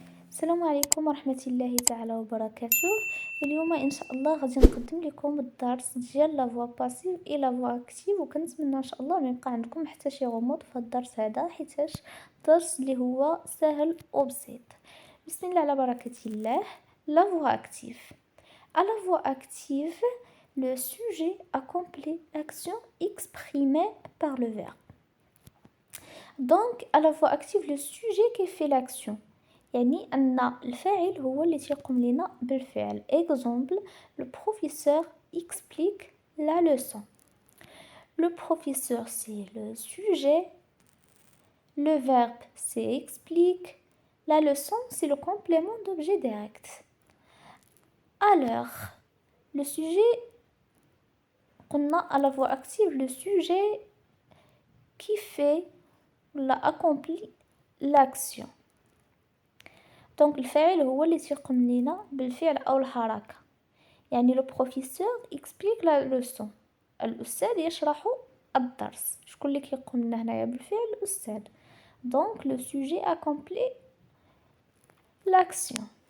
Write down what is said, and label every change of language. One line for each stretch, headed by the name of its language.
Arabic: السلام عليكم ورحمة الله تعالى وبركاته. اليوم ان شاء الله غادي نقدم لكم الدرس ديال لا فوا باسيف اي لا فوا اكتيف، وكنتمنى ان شاء الله ما يبقى عندكم حتى شي غموض في الدرس هذا، حيتاش درس اللي هو سهل وبسيط. بسم الله على بركة الله. لا فوا اكتيف.
French: À la voix active, le sujet accomplit l'action exprimée par le verbe. Donc, à la voix active, le sujet qui fait l'action.
Arabic: يعني أن الفاعل هو اللي تيقوم لنا بالفعل.
French: Exemple, le professeur explique la leçon. Le professeur, c'est le sujet. Le verbe, c'est explique. La leçon, c'est le complément d'objet direct. Alors, le sujet, on a à la voix active le sujet qui fait ou accomplit l'action.
Arabic: دونك الفاعل هو اللي تيقوم لينا بالفعل او الحركه. يعني
French: لو بروفيسور اكسبليك لا لوسون،
Arabic: الاستاذ يشرح الدرس. شكون اللي كيقوم لنا هنايا بالفعل؟ الاستاذ. دونك
French: لو سوجي اكومبلي لاكسيون.